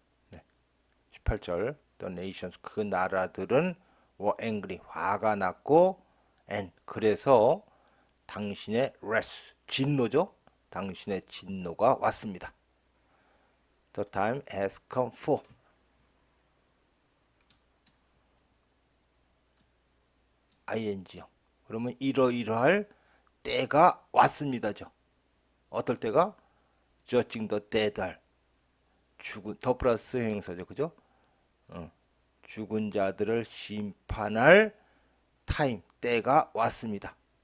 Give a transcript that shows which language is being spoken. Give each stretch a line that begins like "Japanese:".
Korean: 네. 18절.
English: The nations,
Korean: 그 나라들은
English: were angry,
Korean: 화가 났고, and, 그래서 당신의 wrath, 진노죠? 당신의 진노가 왔습니다.
English: The time has come for, ing요.
Korean: 그러면 이러이러할 때가 왔습니다죠. 어떨 때가?
English: judging the dead,
Korean: 할 죽은, 더 플러스 형용사죠, 그죠? 죽은 자들을 심판할 타임, 때가 왔습니다.